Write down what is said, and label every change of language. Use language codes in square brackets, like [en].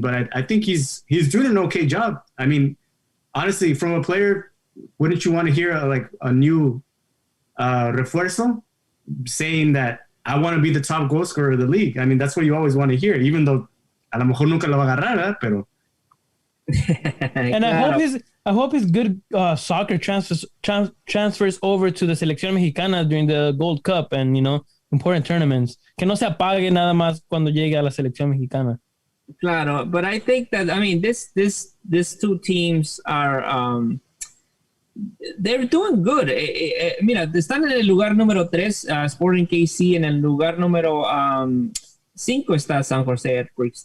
[en] But I think he's doing an okay job. I mean, honestly, from a player, wouldn't you want to hear a new refuerzo saying that I want to be the top goal scorer of the league? I mean, that's what you always want to hear, even though [es] a lo mejor nunca lo va a agarrar, pero. [en] And I hope his good soccer transfers over to the Selección Mexicana during the Gold Cup and, important tournaments. [es] Que no se apague nada más cuando llegue a la Selección Mexicana. [en] Claro, but I think that, I mean, these two teams are, they're doing good. [es] Mira, están en el lugar número 3, Sporting KC, en el lugar número 5 está San Jose Earthquakes.